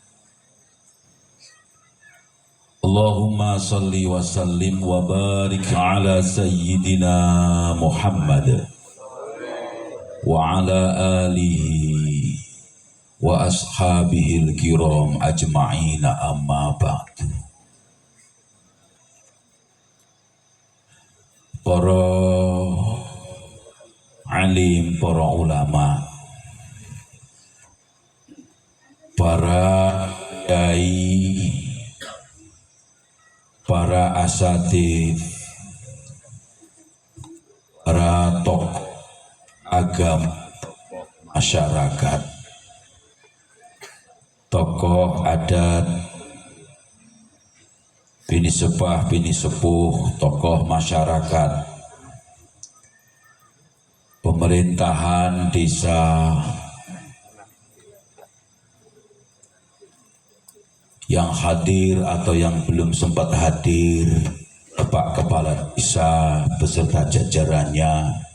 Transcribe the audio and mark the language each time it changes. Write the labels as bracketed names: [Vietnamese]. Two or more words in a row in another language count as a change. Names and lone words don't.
[Arabic] اللهم صل وسلم وبارك على سيدنا محمد وعلى آله وأصحابه الكرام أجمعين أما بعد. [Indonesian] Para alim, para ulama, para kiai, para asatidz, para tokoh agama, masyarakat, tokoh adat, bini sepah, bini sepuh, tokoh masyarakat, pemerintahan desa, yang hadir atau yang belum sempat hadir, Bapak Kepala Desa beserta jajarannya,